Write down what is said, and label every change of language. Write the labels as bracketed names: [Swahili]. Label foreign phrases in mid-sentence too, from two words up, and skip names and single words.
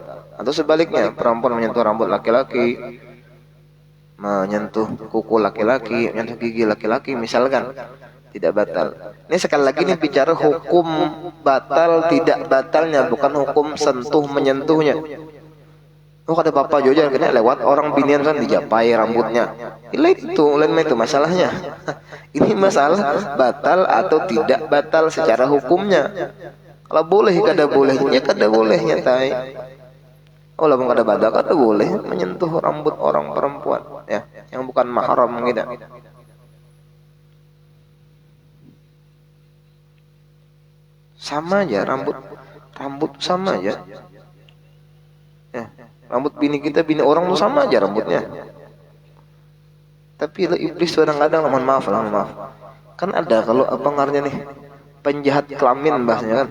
[Indonesian] Atau sebaliknya, perempuan menyentuh rambut laki-laki, menyentuh kuku laki-laki, menyentuh gigi laki-laki misalkan, tidak batal. Ini sekali lagi nih bicara hukum batal tidak batalnya, bukan hukum sentuh menyentuhnya. [Banjar] Oh kata Bapak Jojo kena lewat orang binian kan dijapai rambutnya. Lain itu masalahnya. [Indonesian] Ini masalah batal atau tidak batal secara hukumnya. [Banjar] Kalau boleh kada bolehnya, kada bolehnya tai. Oh lah kada batal kada boleh menyentuh rambut orang perempuan ya, yang bukan mahram gitu. [Indonesian] Sama aja rambut sama aja. Ya. [Banjar] Rambut bini kita, bini orang tuh sama aja rambutnya. Tapi iblis kadang-kadang, mohon maaf, kan ada kalau apa ngarannya nih, penjahat kelamin bahasanya kan.